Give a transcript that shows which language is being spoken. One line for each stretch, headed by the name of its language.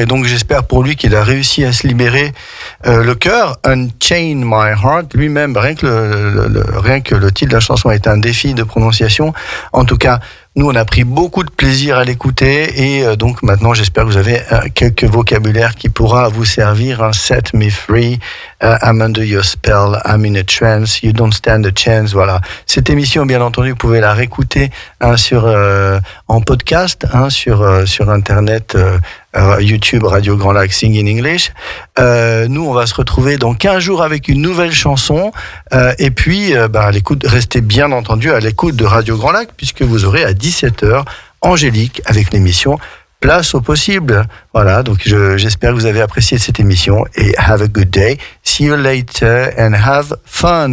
French: Et donc, j'espère pour lui qu'il a réussi à se libérer le cœur. Unchain My Heart, lui-même, rien que le titre de la chanson est un défi de prononciation. En tout cas, nous, on a pris beaucoup de plaisir à l'écouter et donc maintenant, j'espère que vous avez quelques vocabulaires qui pourra vous servir.
English: Set me free, I'm under your spell, I'm in a trance, you don't stand a chance.
French: Voilà. Cette émission, bien entendu, vous pouvez la réécouter en podcast sur Internet, YouTube, Radio Grand Lac, Sing in English. Nous, on va se retrouver dans 15 jours avec une nouvelle chanson. Et puis, à l'écoute, restez bien entendu à l'écoute de Radio Grand Lac, puisque vous aurez à 17h Angélique avec l'émission Place au possible. Voilà, donc j'espère que vous avez apprécié cette émission et
English: have a good day. See you later and have fun.